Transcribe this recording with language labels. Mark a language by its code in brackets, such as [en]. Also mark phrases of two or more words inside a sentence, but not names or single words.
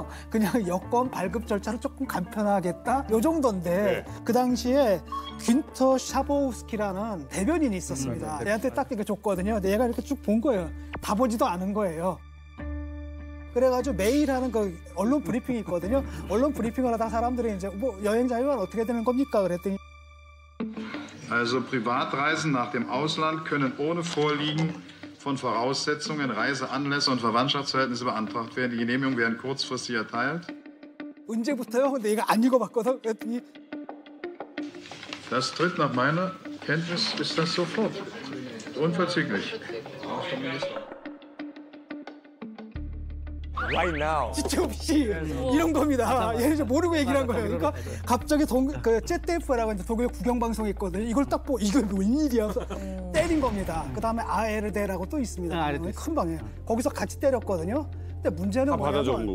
[ko] 그냥 여권 발급 절차를 조금 간편하겠다 요 정도인데 그 당시에 귄터 샤보우스키라는 대변인이 있었습니다. 얘한테 딱 이렇게 줬거든요. 근데 얘가 이렇게 쭉 본 거예요. 다 보지도 않은 거예요. 그래가지고 매일 하는 그 언론 브리핑이 있거든요. 언론 브리핑을 하다가 사람들이 이제 뭐 여행 자유화는 어떻게 되는 겁니까? 그랬더니 [de] Also Privatreisen nach dem Ausland können ohne Vorliegen von Voraussetzungen, Reiseanlässe und Verwandtschaftsverhältnisse beantragt werden. Die Genehmigungen werden kurzfristig erteilt. [ko] 언제부터요? 근데 얘가 안 읽어봤거든. 그랬더니 [de] Das tritt nach meiner Kenntnis ist das sofort. Unverzüglich. [en] Right now. [ko] 지체 없이 이런 겁니다. 얘는 이제 모르고 얘기를 한 거예요. 그러니까 갑자기 그 ZDF라고 이제 독일 국영 방송이 있거든요. 이걸 딱 보고 이거 웬일이야? 때린 겁니다. 그다음에 ARD라고 또 있습니다. 큰 방이에요. 거기서 같이 때렸거든요. 근데 문제는 받아 적은 뭐냐면